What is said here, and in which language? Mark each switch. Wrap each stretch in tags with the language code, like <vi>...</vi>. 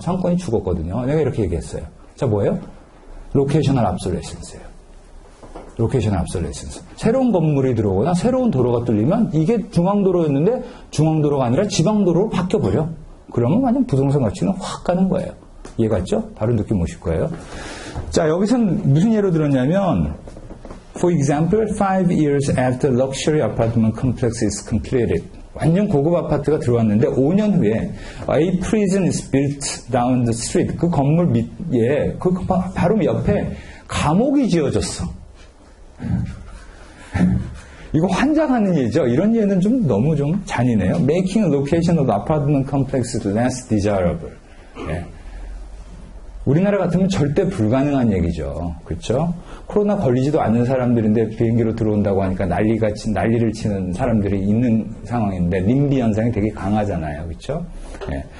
<ko>상권이 죽었거든요. 내가 이렇게 얘기했어요. 자 뭐예요? 로케이셔널 압솔레센스예요. 로케이션 압솔레센스. 새로운 건물이 들어오거나 새로운 도로가 뚫리면 이게 중앙도로였는데 중앙도로가 아니라 지방도로로 바뀌어버려. 그러면 완전 부동산 가치는 확 가는 거예요. 이해갔죠? 바로 느낌 오실 거예요. 자, 여기서는 무슨 예로 들었냐면</ko> <en>For example, 5 years after luxury apartment complex is completed.</en> <ko>완전 고급 아파트가 들어왔는데 5년 후에</ko> <en>a prison is built down the street.</en> <ko>그 건물 밑에 그 바로 옆에 감옥이 지어졌어. 이거 환장하는 예죠. 이런 예는 좀 너무 좀 잔인해요.</ko> <en>Making a location of apartment complex less desirable.</en> <ko>예. 우리나라 같으면 절대 불가능한 얘기죠. 그렇죠? 코로나 걸리지도 않는 사람들인데 비행기로 들어온다고 하니까 난리를 치는 사람들이 있는 상황인데 림비 현상이 되게 강하잖아요. 그렇죠? 예.</ko>